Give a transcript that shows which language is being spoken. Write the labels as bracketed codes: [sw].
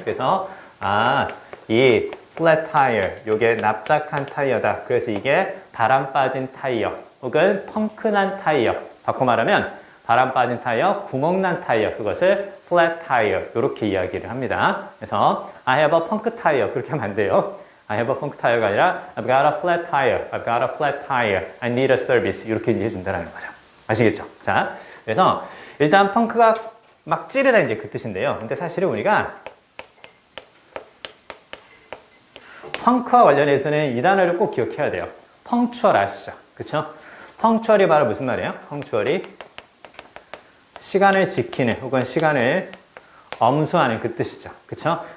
[ko] 그래서 이 flat tire, 요게 납작한 타이어다. 그래서 이게 바람 빠진 타이어 혹은 펑크난 타이어. 바꿔 말하면 바람 빠진 타이어, 구멍난 타이어, 그것을 flat tire 이렇게 이야기를 합니다. 그래서 [en] I have a punk tire [ko] 그렇게 하면 안 돼요. [en] I have a punk tire [ko] 가 아니라 [en] I've got a flat tire, I've got a flat tire, I need a service [ko] 이렇게 이해해 준다는 거죠. 아시겠죠? 자, 그래서 일단 펑크가 막 찌르다 이제 그 뜻인데요. 근데 사실은 우리가 펑크와 관련해서는 이 단어를 꼭 기억해야 돼요. 펑추얼 아시죠? 그쵸? 펑추얼이 바로 무슨 말이에요? 펑추얼이 시간을 지키는 혹은 시간을 엄수하는 그 뜻이죠. 그쵸?